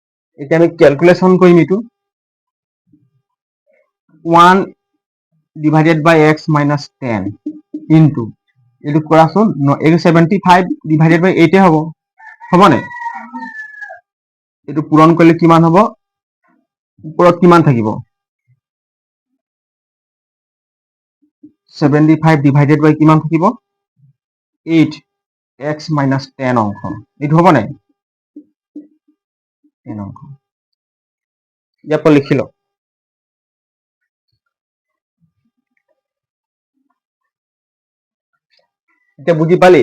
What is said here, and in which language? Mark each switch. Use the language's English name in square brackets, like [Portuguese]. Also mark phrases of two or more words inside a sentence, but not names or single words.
[Assamese] এতিয়া আমি ক্যালকুলেশন কৰিম এইটো 1 [English] divided by x minus 10 into [Assamese] এইটো কৰাচোন এইটো 75 [English] divided by [Assamese] 8 হ'ব হ'বনে এইটো পূৰণ কৰিলে কিমান হ'ব ওপৰত কিমান থাকিব 75 [English] divided by [Assamese] কিমান থাকিব 8 x minus 10 অংশ এইটো হ'বনে 10 অংশ ইয়াত লিখি লওক এতিয়া বুজি পালি